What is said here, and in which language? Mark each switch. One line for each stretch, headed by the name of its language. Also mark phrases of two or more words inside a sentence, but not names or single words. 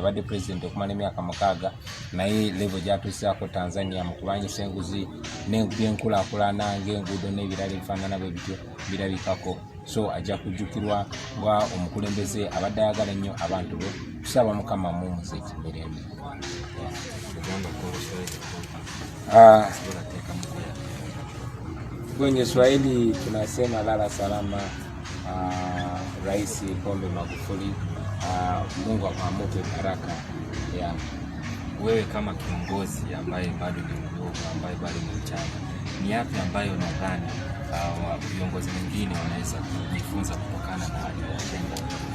Ganda: Abadde president okumala emyaka 6 naye level gyatuusaako Tanzania mu kulwanyisa enguzi n'ebyenkulaakulana ng'enguudo n'ebirala ebifaanana bwe bityo birabikako. So ajja kujjukirwa nga omukulembeze abadde ayagala nnyo abantu be. Tusaba Mukama mumuze emirembe.
Swahili: Kwenye Swahili tunasema lala salama Rais Pombe Magufuli, Mungu amupe baraka. Wewe kama kiongozi ambaye bado ni mdogo, ambaye bado ni mchanga, ni yapi ambayo nadhani viongozi wengine wanaweza kujifunza kutokana na aliyotenda?